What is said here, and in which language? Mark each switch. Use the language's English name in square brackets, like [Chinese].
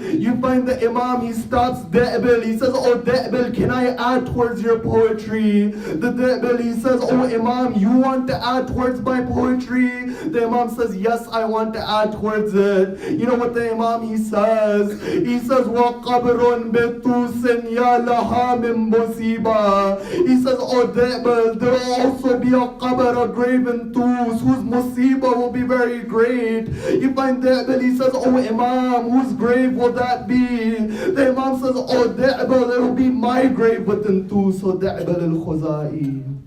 [English] You find the Imam, he stops De'bil, he says, oh De'bil, can I add towards your poetry? The De'bil, he says, oh Imam, you want to add towards my poetry? The Imam says, yes, I want to add towards it. You know what the Imam, he says? He says, [Arabic] وَقَبْرٌ بِتُوسٍ يَا لَهَا مِن مُصِيبَةٍ. [English] He says, oh De'bil, there will also be a qabr, a grave in Tus, whose musibah will be very great. You find De'bil, he says, oh Imam, whose grave will that be? The Imam says, oh De'bil, it will be my grave within Tus, so De'bil al-Khuzai.